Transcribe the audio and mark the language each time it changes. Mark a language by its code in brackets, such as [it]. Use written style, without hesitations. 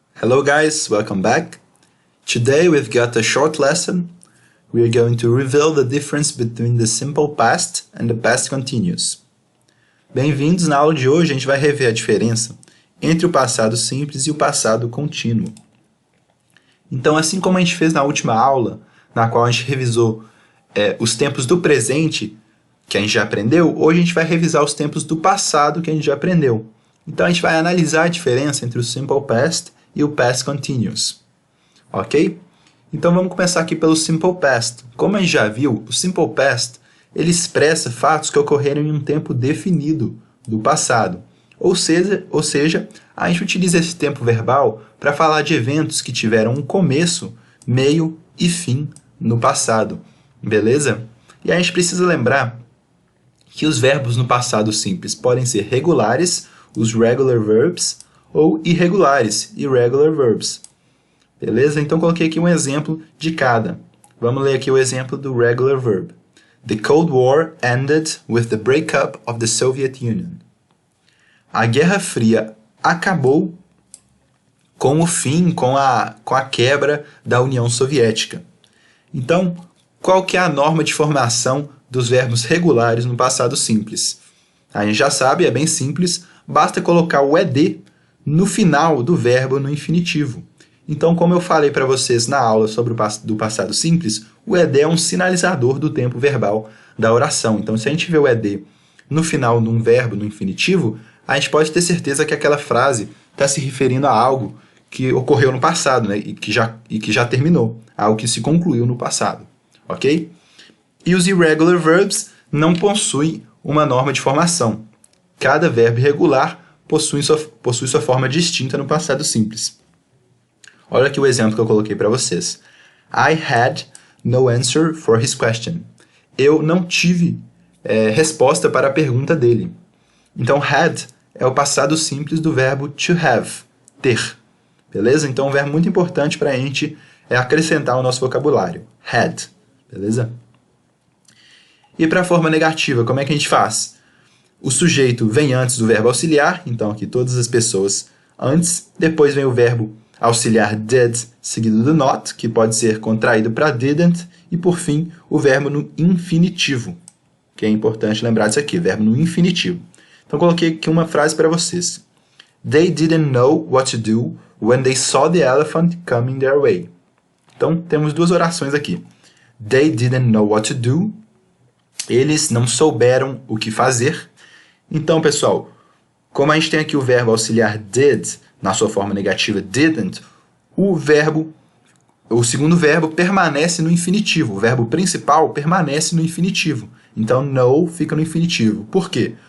[en] Hello guys, welcome back. Today we've got a short lesson. We are going to reveal the difference between the simple past and the past continuous. [pt] Bem-vindos, na aula de hoje a gente vai rever a diferença entre o passado simples e o passado contínuo. Então, assim como a gente fez na última aula, na qual a gente revisou os tempos do presente, que a gente já aprendeu, hoje a gente vai revisar os tempos do passado que a gente já aprendeu. Então a gente vai analisar a diferença entre o simple past e o past continuous. Ok? Então vamos começar aqui pelo simple past. Como a gente já viu, o simple past ele expressa fatos que ocorreram em um tempo definido do passado. Ou seja, a gente utiliza esse tempo verbal para falar de eventos que tiveram um começo, meio e fim no passado. Beleza? E a gente precisa lembrar que os verbos no passado simples podem ser regulares, os regular verbs, ou irregulares, irregular verbs. Beleza? Então coloquei aqui um exemplo de cada. Vamos ler aqui o exemplo do regular verb. [en] The Cold War ended with the breakup of the Soviet Union. [pt] A Guerra Fria acabou com o fim, com a quebra da União Soviética. Então, qual que é a norma de formação dos verbos regulares no passado simples? A gente já sabe, é bem simples, basta colocar o ED no final do verbo no infinitivo. Então, como eu falei para vocês na aula sobre do passado simples, o ED é um sinalizador do tempo verbal da oração. Então, se a gente vê o ED no final de um verbo no infinitivo, a gente pode ter certeza que aquela frase está se referindo a algo que ocorreu no passado, né? e que já terminou, algo que se concluiu no passado. Ok? E os irregular verbs não possuem uma norma de formação. Cada verbo irregular possui sua forma distinta no passado simples. Olha aqui o exemplo que eu coloquei para vocês. [en] I had no answer for his question. [pt] Eu não tive resposta para a pergunta dele. Então, had é o passado simples do verbo to have, ter. Beleza? Então, um verbo muito importante para a gente é acrescentar ao nosso vocabulário. Had. Beleza? E para a forma negativa, como é que a gente faz? O sujeito vem antes do verbo auxiliar, então aqui todas as pessoas antes. Depois vem o verbo auxiliar did, seguido do not, que pode ser contraído para didn't. E por fim, o verbo no infinitivo, que é importante lembrar disso aqui, verbo no infinitivo. Então coloquei aqui uma frase para vocês. [en] They didn't know what to do when they saw the elephant coming their way. [pt] Então temos duas orações aqui. [en] They didn't know what to do. [pt] Eles não souberam o que fazer. Então, pessoal, como a gente tem aqui o verbo auxiliar did, na sua forma negativa didn't, o segundo verbo permanece no infinitivo. O verbo principal permanece no infinitivo. Então, know fica no infinitivo. Por quê?